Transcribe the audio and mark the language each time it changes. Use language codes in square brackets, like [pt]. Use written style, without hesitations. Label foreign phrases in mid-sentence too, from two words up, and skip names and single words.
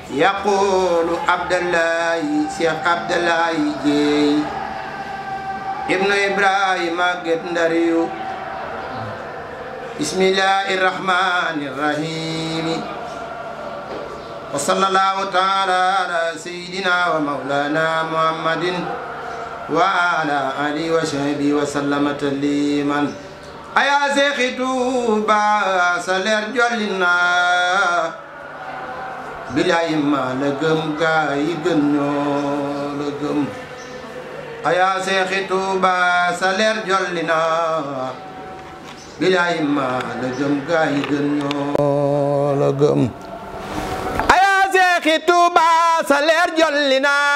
[ar] يقول عبد الله شيخ عبد الله جي ابن إبراهيم قندريو بسم الله الرحمن الرحيم وصلى الله تعالى على سيدنا ومولانا محمد وعلى آله وصحبه وسلم تسليما [wo] ayaa Seexi Tuuba sa leer jolli na bilaay ma la gëm gaa yi gën ñoo la gëm ayaa Seexi Tuuba sa leer jolli na bilaay ma la gëm gaa yi gën ñoo la gëm ayaa Seexi Tuuba sa leer jolli na